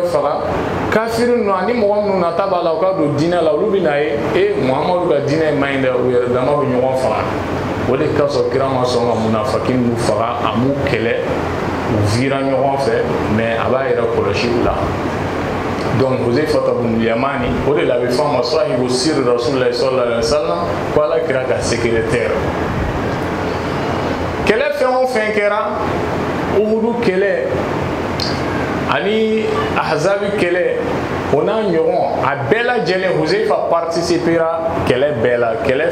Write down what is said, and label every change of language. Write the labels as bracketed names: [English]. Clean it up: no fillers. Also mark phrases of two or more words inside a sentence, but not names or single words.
[Bambara] faga kafiri ninnu ani mɔgɔ minnu nata b'a la u ka don diinɛ la olu bɛ na ye Muhamadu ka diinɛ man ɲi dɛ u yɛrɛ dama bɛ ɲɔgɔn faga o de ka sɔrɔ kira ma sɔn ka munafiki ninnu faga a m'u kɛlɛ u vira ɲɔgɔn fɛ mais a b'a yɛrɛ kɔlɔsi u la donc Huzaifa ibn Yamani o de la bɛ fɔ a ma [Arabic] صاحب سر رسول الله صلى الله عليه وسلم [Bambara] ko Ala kira ka secrétaire kɛlɛ fɛn o fɛn kɛra Uhudu kɛlɛ ani Ahzabi kɛlɛ o n'a ɲɔgɔn a bɛɛ lajɛlen Huzaifa participera kɛlɛ bɛɛ la kɛlɛ